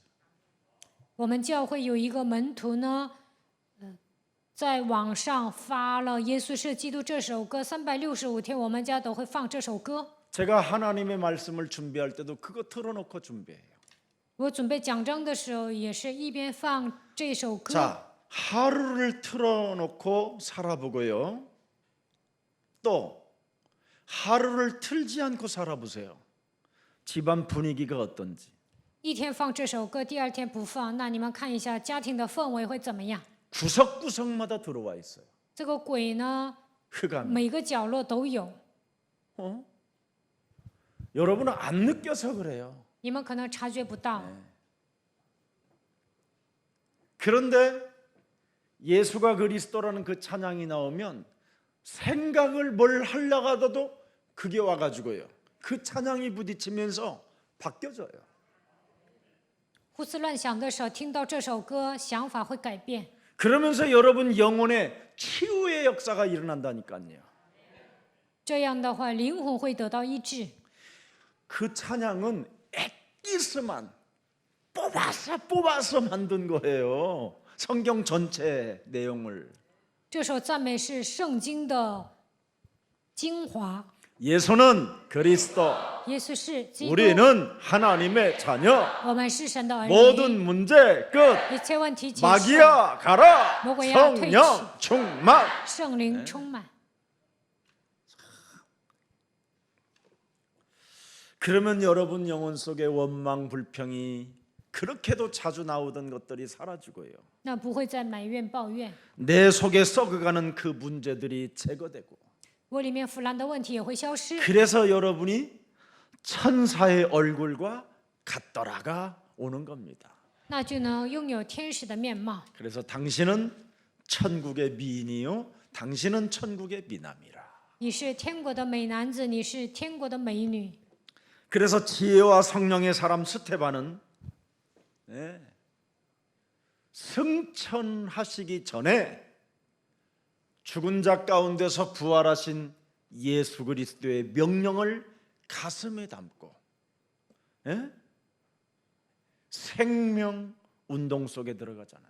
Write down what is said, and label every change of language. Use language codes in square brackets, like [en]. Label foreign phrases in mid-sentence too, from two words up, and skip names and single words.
[zh] 我们教会有一个门徒呢，在网上发了《耶稣是基督》这首歌，365天我们家都会放这首歌。 [ko] 제가 하나님의 말씀을 준비할 때도 그거 틀어놓고 준비해요. [zh] 我准备讲章的时候，也是一边放这首歌。 [ko] 자, 하루를 틀어놓고 살아보고요. 또 하루를 틀지 않고 살아보세요. 집안 분위기가 어떤지. [zh] 一天放这首歌，第二天不放，那你们看一下家庭的氛围会怎么样？ [ko] 구석구석마다 들어와 있어요. [zh] 这个鬼呢， [ko] 흑암. [zh] 每个角落都有。 [ko] 여러분은 안 느껴서 그래요. [zh] 你们可能察觉不到。 [ko] 그런데 예수가 그리스도라는 그 찬양이 나오면 생각을 뭘 하려고 하더라도 그게 와가지고요. 그 찬양이 부딪히면서 바뀌어져요. [zh] 胡思乱想的时候，听到这首歌，想法会改变。 [ko] 그러면서 여러분 영혼에 치유의 역사가 일어난다니까요. [zh] 这样的话，灵魂会得到医治。 [ko] 그 찬양은 엑기스만 뽑아서 만든 거예요. 성경 전체 내용을. [zh] 这首赞美是圣经的精华。 [ko] 예수는 그리스도, [zh] 耶稣是基督， [ko] 우리는 하나님의 자녀. [zh] 我们是神的儿女。 [ko] 모든 문제 끝. [zh] 一切问题解决， [ko] 마귀야 가라. [zh] 魔鬼야 [ko] 성령 충만. [zh] 圣灵充满。 [ko] 그러면 여러분 영혼 속에 원망 불평이 그렇게도 자주 나오던 것들이 사라지고요. [zh] 那不会再埋怨抱怨， [ko] 내 속에 썩어가는 그 문제들이 제거되고. [zh] 我里面腐烂的问题也会消失。 [ko] 그래서 여러분이 천사의 얼굴과 같더라가 오는 겁니다. [zh] 那就能拥有天使的面貌。 [ko] 그래서 당신은 천국의 미인이요, 당신은 천국의 미남이라. [zh] 你是天国的美男子，你是天国的美女。 [ko] 그래서 지혜와 성령의 사람 스테반은 승천하시기 전에 죽은 자 가운데서 부활하신 예수 그리스도의 명령을 가슴에 담고 생명 운동 속에 들어가잖아요.